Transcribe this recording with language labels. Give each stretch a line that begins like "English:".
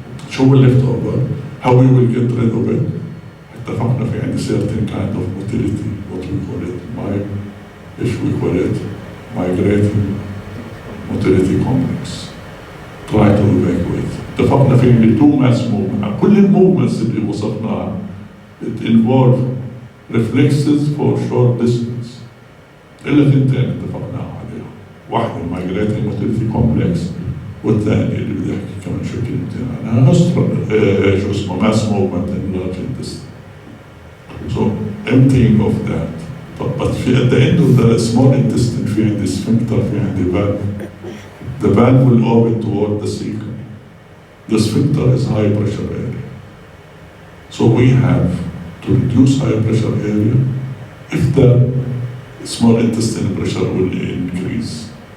Arabic: شو اللي
English: left over, how we will get rid of it.
Arabic: اتفقنا في عندي
English: certain kind of motility, what we call it,
Arabic: ايش
English: we call it, migrating motility complex. Try to evacuate.
Arabic: اتفقنا في عندي
English: two mass movement.
Arabic: كل الموفمنتس اللي وصفناها
English: it involve reflexes for short distance.
Arabic: إلا ثنتين اتفقنا عليها. واحدة migrating motility complex والثاني اللي بدي احكي كمان شو كلمتين عنها شو اسمه
English: mass movement in large intestine. So emptying of that. But at the end of the small intestine
Arabic: في عندي
English: sphincter في عندي valve. The valve will open toward the cecum. The sphincter is high pressure area. So we have to reduce high pressure area if the small intestine pressure will increase.